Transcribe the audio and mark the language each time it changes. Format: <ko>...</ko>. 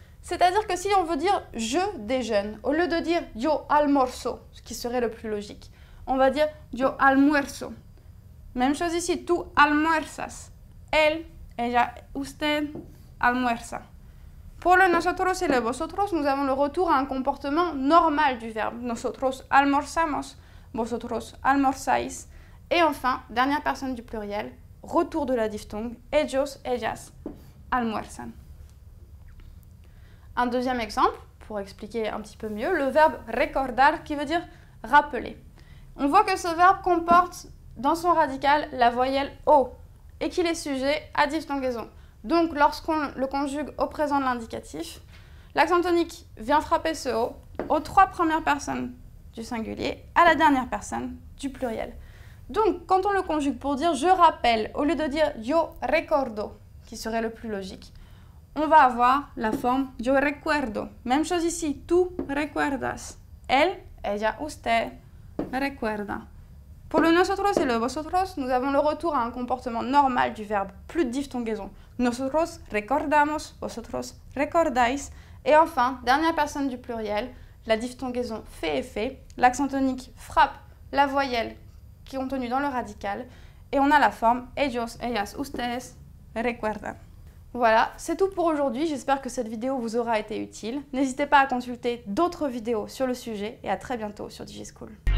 <fr>C'est-à-dire que si on veut dire « je déjeune », au lieu de dire «</fr> <es>yo almorzo</es> <fr>», ce qui serait le plus logique, on va dire «</fr> <es>yo almuerzo ».</es> <fr>Même chose ici, «</fr> <es>tú almuerzas</es> <fr>», « él »,« ella »,« usted »,« almuerza ». Pour le nosotros et le vosotros, nous avons le retour à un comportement normal du verbe.</fr> <es>Nosotros almorzamos, vosotros almorzáis.</es> <fr>Et enfin, dernière personne du pluriel, retour de la diphtongue,</fr> <es>ellos, ellas, almuerzan.</es> <fr>Un deuxième exemple, pour expliquer un petit peu mieux, le verbe recordar qui veut dire rappeler. On voit que ce verbe comporte dans son radical la voyelle O et qu'il est sujet à diphtongaison. Donc, lorsqu'on le conjugue au présent de l'indicatif, l'accent tonique vient frapper ce O aux trois premières personnes du singulier, à la dernière personne du pluriel. Donc, quand on le conjugue pour dire « je rappelle », au lieu de dire «</fr> <es>yo recordo</es> <fr>», qui serait le plus logique, on va avoir la forme «</fr> <es>yo recuerdo ».</es> <fr>Même chose ici, «</fr> <es>tú recuerdas</es> <fr>». Elle,</fr> <es>ella, usted, recuerda.</es> <fr>Pour le nosotros et le vosotros, nous avons le retour à un comportement normal du verbe, plus de diphtongaison.</fr> <es>Nosotros recordamos, vosotros recordáis.</es> <fr>Et enfin, dernière personne du pluriel, la diphtongaison fait effet, l'accent tonique frappe la voyelle qui est contenue dans le radical, et on a la forme</fr> <es>ellos, ellas, ustedes, recuerdan.</es> <fr>Voilà, c'est tout pour aujourd'hui, j'espère que cette vidéo vous aura été utile. N'hésitez pas à consulter d'autres vidéos sur le sujet, et à très bientôt sur DigiSchool.</fr>